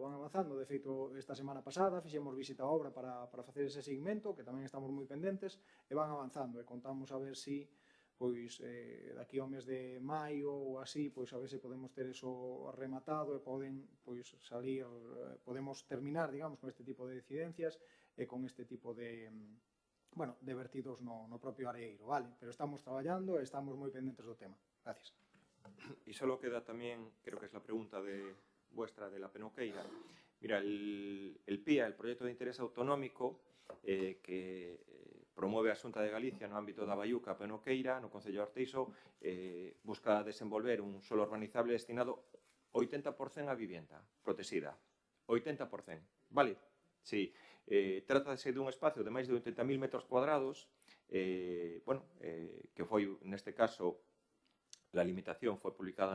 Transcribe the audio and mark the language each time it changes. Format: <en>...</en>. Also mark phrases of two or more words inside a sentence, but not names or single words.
<gl>De feito, esta semana pasada fixemos visita a obra para facer ese seguimento, que tamén estamos moi pendentes, e van avanzando, e contamos a ver se pois daqui ao mes de maio ou así, pois a ver se podemos ter eso rematado e podemos terminar, digamos, con este tipo de incidencias e con este tipo de vertidos no propio areeiro, vale? Pero estamos traballando e estamos moi pendentes do tema.</gl> <es>Gracias. Y solo queda también, creo que es la pregunta vuestra de la Penoqueira. Mira, el PIA, el</es> <gl>Proyecto de Interés Autonómico, que promueve a Xunta de Galicia no ámbito da Baiuca Penoqueira, no Concello de Arteixo, busca desenvolver un solo urbanizable destinado 80% a vivienda protexida. 80%, vale? Sí. Trátase dun espacio de máis de 80.000 metros cuadrados, que foi, neste caso,</gl> <es>la limitación</es> <gl>foi publicada no</gl>